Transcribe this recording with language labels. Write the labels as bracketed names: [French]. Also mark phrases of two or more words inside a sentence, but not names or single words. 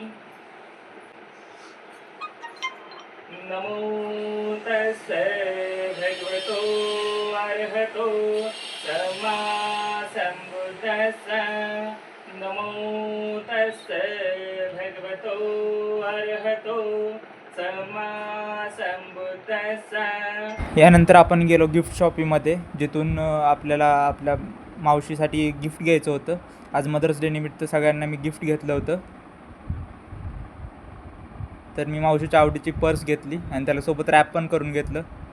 [Pali] नमो तस्से भगवतो अर्हतो सम्मा सम्बुद्धस्से. नमो तस्से भगवतो अर्हतो सम्मा सम्बुद्धस्से. [Marathi] यानंतर आपण गेलो [English] gift shop मध्ये, [Marathi] जिथून आपल्याला आपल्या मावशीसाठी गिफ्ट घ्यायचं होतं. आज मदर्स डे निमित्त सगळ्यांना मी गिफ्ट घेतलं होतं. तर मी मावशीच्या आवडीची पर्स घेतली आणि त्याला सोबत रॅप पण करून घेतलं.